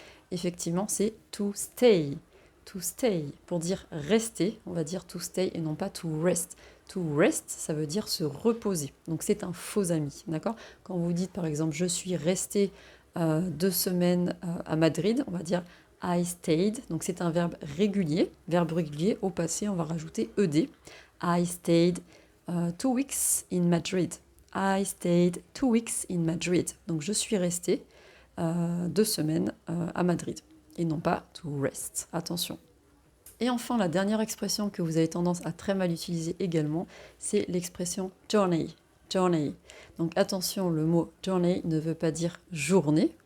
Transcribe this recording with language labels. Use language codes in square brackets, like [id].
[fr] Effectivement, c'est to stay. To stay. Pour dire rester, on va dire to stay et non pas to rest. To rest, ça veut dire se reposer. Donc c'est un faux ami, d'accord? Quand vous dites par exemple je suis resté 2 semaines à Madrid, on va dire I stayed. Donc c'est un verbe régulier. Verbe régulier, au passé, on va rajouter ed. [en] I stayed 2 weeks in Madrid. I stayed 2 weeks in Madrid. [fr] Donc je suis resté 2 semaines à Madrid. Et non pas to rest. Attention. Et enfin, la dernière expression que vous avez tendance à très mal utiliser également, c'est l'expression journey. Journey. Donc attention, le mot journey ne veut pas dire journée.